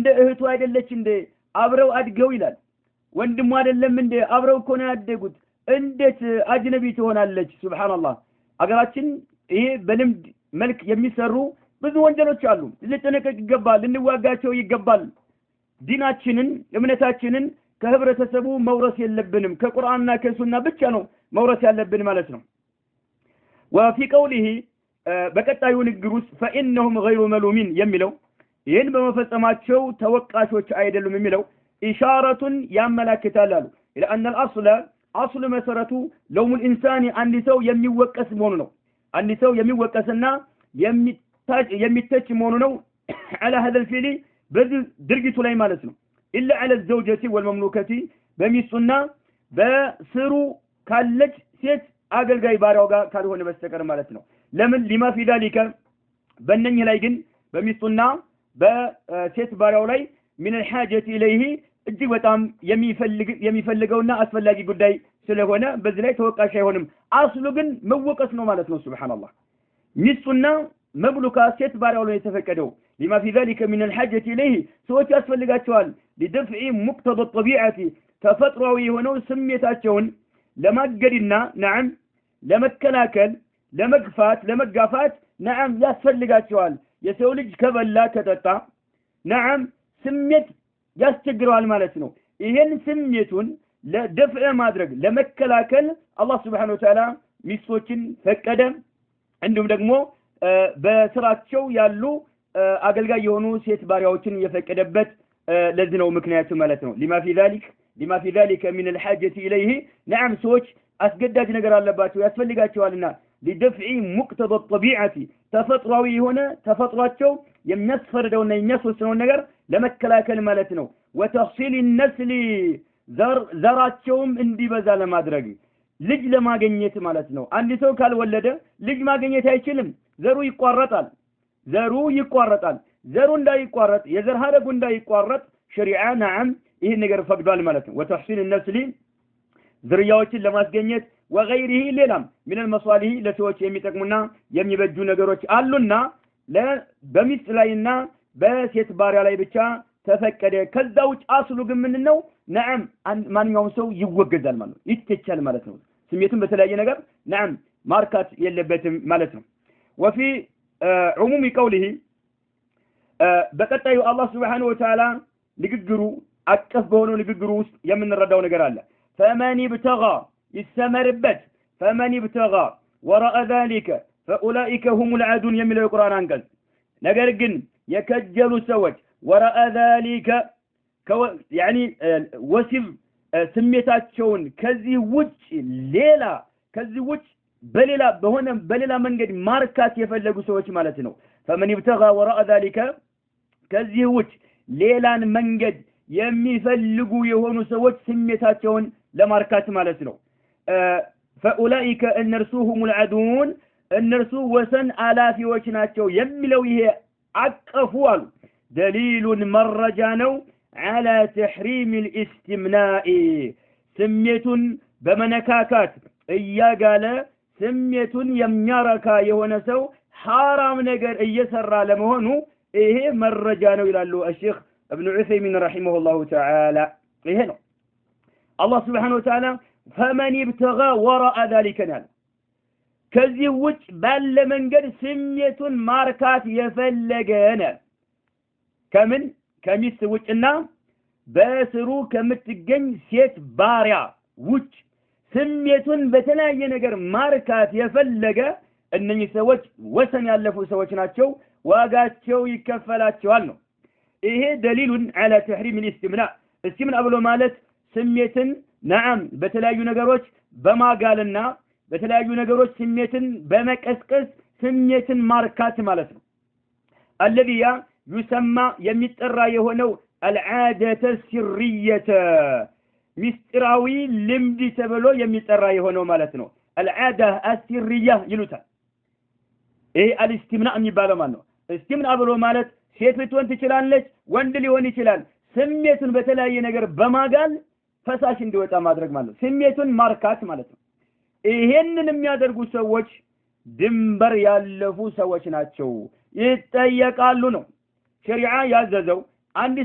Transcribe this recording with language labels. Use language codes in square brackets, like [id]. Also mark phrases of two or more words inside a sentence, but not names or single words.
[am] እህቱ አይደለች እንደ አብረው አድገው ይላል ወንድሙ አይደለም እንደ አብረው እኮ ነው ያደጉት እንዴት አጅነቢ ትሆናለች ሱብሃንአላህ አገራችን ይሄ በልምድ መልክ የሚሰሩ ብዙ ወንጀሎች አሉ ልንጠነቀቅ ይገባል ልንዋጋቸው ይገባል ዲናችንን እምነታችንን ከህብረተሰቡ መውረስ የለብንም ከቁርአንና ከሱና ብቻ ነው መውረስ ያለብን ማለት ነው [ar] وفي قوله [am] በቀጣዩ ንግግር ውስጥ [ar] فانهم غير ملومين [am] የሚለው ይሄን በመፈጸማቸው ተወቃሾች አይደሉም የሚለው ኢሻራቱን ያመለክታል አሉ [ar] لان الاصل [am] መሰረቱ [ar] لوم الانسان [am] አንድ ሰው የሚወቀስ መሆኑ ነው አንድ ሰው የሚወቀስና የሚተች መሆኑ ነው [ar] على هذا الفعل [am] በዚህ ድርጊቱ ላይ ማለት ነው [ar] إلا على الزوجة والمملوكة [am] በሚስቱና በስሩ ካለች ሴት አገልጋይ ባሪያው ጋር ካልሆነ በስተቀር ማለት ነው ለምን [ar] لما في ذلك [am] በእነኚህ ላይ ግን በሚስቱና በሴት ባሪያው ላይ [ar] من الحاجة [am] إليه እጅግ በጣም የሚፈልገውና አስፈላጊ ጉዳይ ስለሆነ በዚህ ላይ ተወቃሽ አይሆንም አስሉ ግን መወቀስ ነው ማለት ነው ሱብሃንአላህ ሚስቱና መብሉካ ሴት ባሪያው ላይ የተፈቀደው [ar] لما في ذلك من الحاجة إليه سوت [am] ያስፈልጋቸዋል [ar] لدفع مقتضى الطبيعة [am] ተፈጥሯዊ የሆነው ስሜታቸውን ለማገድና نعم ለመከላከል ለመግፋት ለመጋፋት نعم ያስፈልጋቸዋል የሰው ልጅ ከበላ ከጠጣ نعم ስሜት ያስቸግረዋል ማለት ነው ይሄን ስሜቱን ለደፍዕ ማድረግ ለመከላከል አላህ [ar] سبحانه وتعالى [am] ሚስቶችን ፈቀደ እንዲሁም ደግሞ በስራቸው ያሉ አገልጋይ የሆኑ ሴት ባሪያዎችን የፈቀደበት ለዚህ ነው ምክንያቱ ማለት ነው [ar] لما في ذلك من الحاجة إليه نعم [am] سوች አስገዳጅ ነገር አለባቸው ያስፈልጋቸዋልና [ar] لدفع مقتضى الطبيعة [am] ተፈጥሯዊ የሆነ ተፈጥሯቸው የሚያስፈርደውና የሚያስወስነው ነገር ለመከላከል ማለት ነው [ar] وتحصيل النسل [am] ዘራቸውም እንዲበዛ ለማድረግ ልጅ ለማግኘት ማለት ነው አንድ ሰው ካልወለደ ልጅ ማግኘት አይችልም ዘሩ ይቋረጣል ዘሩ እንዳይቋረጥ የዘር ሐረጉ እንዳይቋረጥ ሸሪዓ نعم ይሄ ነገር ፈቅዷል ማለት ነው وتحصيل النسل ዝርያዎችን ለማስገኘት وغيره ሌላም [ar] من المصالح [am] ለሰዎች የሚጠቅሙና የሚበጁ ነገሮች አሉና በሚስት ላይና በሴት ባሪያ ላይ ብቻ ተፈቀደ ከዛው አስሉ ግን ምን ነው نعم ማንኛውም ሰው ይወገዛል ማለት ነው ይተቻል ማለት ነው ስሜቱን በተለያየ ነገር نعم ማርካት የለበትም ማለት ነው [ar] وفي عموم قوله [am] በቀጣዩ አላህ [ar] سبحانه وتعالى [am] ንግግሩ አቀፍ በሆነው ንግግሩ ውስጥ የምንረዳው ነገር አለ [ar] فمن ابتغى [am] يستمرበት [ar] فمن ابتغى وراء ذلك فاولئك هم العادون [am] የሚለው የቁርአን አንቀጽ ነገር ግን የከጀሉ ሰዎች [ar] وراء ذلك يعني [am] ወሲብ ስሜታቸውን ከዚህ ውጭ በሌላ መንገድ ማርካት የፈለጉ ሰዎች ማለት ነው [ar] فمن ابتغى وراء ذلك [am] ከዚህ ውጭ ሌላን መንገድ የሚፈልጉ የሆኑ ሰዎች ስሜታቸውን ለማርካት ማለት ነው فاولئك እነርሱهم العادون እነርሱ ወሰን አላፊዎች ናቸው የሚለው ይሄ አቀፉ አሉ دليل መረጃ ነው [ar] على تحريم الاستمناء [am] ስሜቱን በመነካካት እያጋለ ስሜቱን የሚያረካ የሆነ ሰው حرام ነገር እየሰራ ለመሆኑ ይሄ መረጃ ነው ይላሉ [ar] الشيخ ابن عثيمين رحمه الله تعالى [am] ይሄ ነው [ar] الله سبحانه وتعالى فمن ابتغى وراء ذلك [am] ከዚህ ውጭ ባለ መንገድ ስሜቱን ማርካት የፈለገነ ከምን ከሚስት ውጭና በስሩ ከምትገኝ ሴት ባሪያ ውጭ ስሜቱን በተለያየ ነገር ማርካት የፈለገ እነኚህ ሰዎች ወሰን ያለፉ ሰዎች ናቸው ዋጋቸው ይከፈላቸዋል ነው ይሄ ደሊሉን [ar] على تحريم الاستمناء استمناء [am] ብሎ ማለት ስሜትን نعم በተለያዩ ነገሮች በማጋልና በተለያዩ ነገሮች ስሜትን በመቀስቀስ ስሜትን ማርካት ማለት ነው [ar] الذي يسمى [am] የሚጠራ የሆነው [ar] العادة السرية [am] ሚስጥራዊ ልምድ ተብሎ የሚጠራ የሆነው ማለት ነው [ar] العادة السرية [am] ይሉታል ይሄ الاستمناء የሚባለው ማለት ነው استمناء ብሎ ማለት ሴት ልትሆን ትችላለች ወንድ ሊሆን ይችላል ስሜቱን በተለያየ ነገር በማጋል ፈሳሽ እንዲወጣ ማድረግ ማለት ነው ስሜቱን ማርካት ማለት ነው ይሄንን የሚያደርጉ ሰዎች ድንበር ያለፉ ሰዎች ናቸው ይጠየቃሉ ነው ሸሪዓ ያዘዘው አንድ